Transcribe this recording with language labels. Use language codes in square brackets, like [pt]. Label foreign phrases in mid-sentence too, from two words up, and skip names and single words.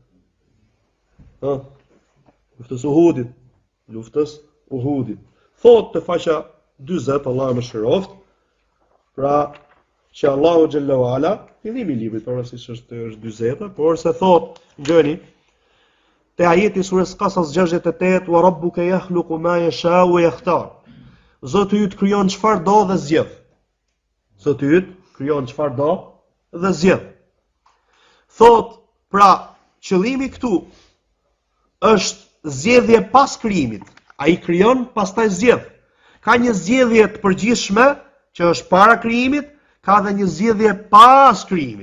[sq] Luftës Uhudit. Thot të faqja 40, Allahu mëshiroft, pra që Allahu [ar] جل وعلا, [sq] fillimi i librit, pavarësisht është 40, por se thot, ngjoni, te ajeti surës Qasas 68, [ar] وربك يخلق ما يشاء ويختار. [sq] Zoti yt krijon çfarë do dhe zgjedh. Zoti yt krijon çfarë do dhe zgjedh. Thot, pra, qëllimi këtu është zgjedhje pas krijimit. Ai krijon, pastaj zgjedh. Ka një zgjedhje të përgjithshme që është para krijimit, ka dhe një zgjedhje pas krijimit.